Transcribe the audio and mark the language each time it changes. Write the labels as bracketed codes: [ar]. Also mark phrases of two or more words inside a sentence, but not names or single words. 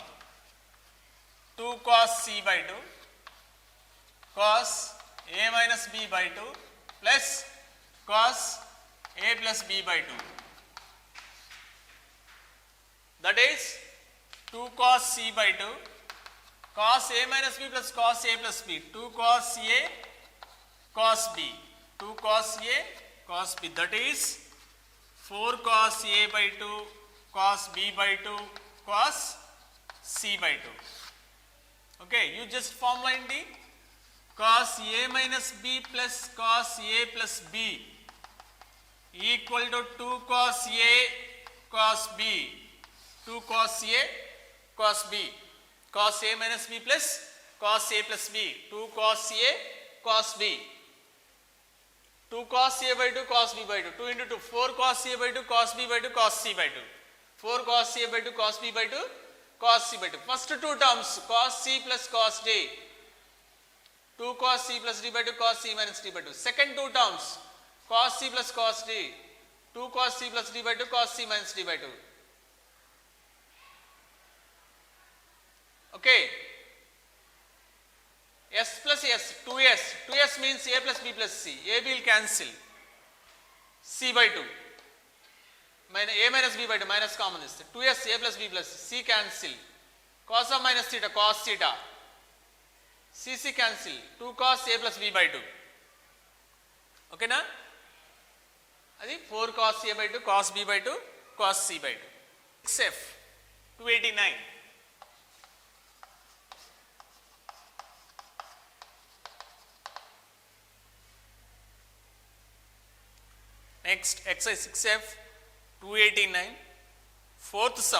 [en] 2 cos c by 2 cos a minus b by 2 plus cos a plus b by 2. That is 2 cos c by 2 cos a minus b plus cos a plus b, 2 cos a cos b, 2 cos a cos b, that is 4 cos a by 2 cos b by 2 cos c by 2. Okay, you just formula indi, cos a minus b plus cos a plus b equal to 2 cos a cos b, 2 cos a cos b, cos a minus b plus cos a plus b, 2 cos a cos b, 2 cos a by 2 cos b by 2, 2 into 2, 4 cos a by 2 cos b by 2 cos c by 2, 4 cos a by 2 cos b by 2 cos c by 2. First 2 terms cos c plus cos d, 2 cos c plus d by 2 cos c minus d by 2. Second 2 terms cos c plus cos d, 2 cos c plus d by 2 cos c minus d by 2. Okay, s plus s, 2s, 2s means a plus b plus c, a will cancel, c by 2, a minus b by 2 minus common is 2s a plus b plus c cancel, cos of minus theta cos theta, cc cancel, 2 cos a plus b by 2. Okay na? Adi 4 cos a by 2 cos b by 2 cos c by 2. 6f 289. Next exercise 6f 289, fourth sum.